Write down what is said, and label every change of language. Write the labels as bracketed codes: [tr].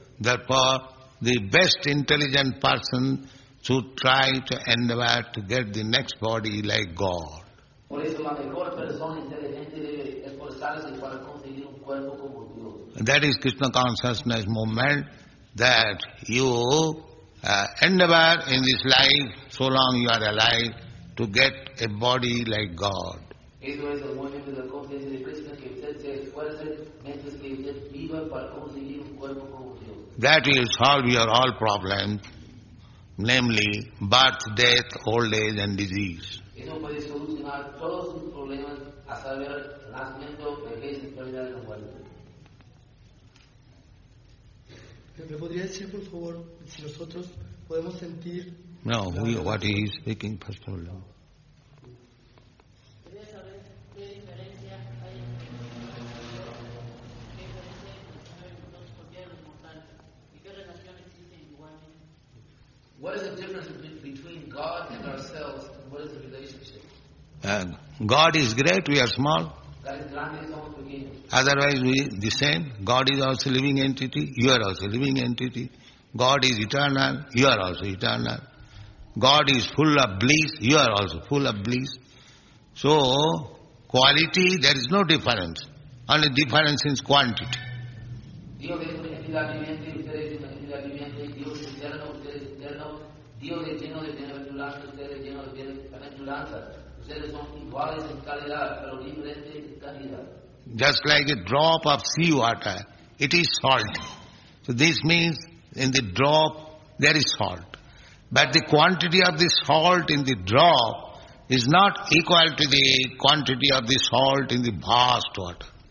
[en] Therefore, the best intelligent person should try to endeavor to get the next body like God. [es] Por eso la mejor persona inteligente debe esforzarse para conseguir un cuerpo como Dios. [en] That is Krishna consciousness movement, that you endeavor in this life, so long you are alive, to get a body like God. [es] Eso es el movimiento de la conciencia de Krishna, que usted se esfuerce mientras que usted viva para conseguir un cuerpo como Dios. [en] That will solve your all problems, namely birth, death, old age and disease. [es] Eso puede solucionar todos sus problemas, a saber, nacimiento, vejez, enfermedad y muerte. ¿Me podría decir, por favor, si nosotros podemos sentir... [en] No, what he is speaking first of all. [es] Quería saber qué diferencia hay entre los mortales y qué relación existe igualmente. [en] What is the difference between God and ourselves, and what is the relationship? God is great, we are small. [es] God es grande, somos pequeños. [en] Otherwise we the same. God is also living entity, you are also living entity. God is eternal, you are also eternal. God is full of bliss, you are also full of bliss. So, quality, there is no difference. Only difference is quantity. [es] Dios es una entidad viviente, usted es una entidad viviente, Dios es eterno, usted es eterno, Dios es lleno de bienaventuranza, usted es lleno de bienaventuranza. Ustedes son iguales en calidad, pero diferentes en calidad. [en] Just like a drop of sea water, it is salt. So this means in the drop there is salt. But the quantity of the salt in the drop is not equal to the quantity of the salt in the vast water.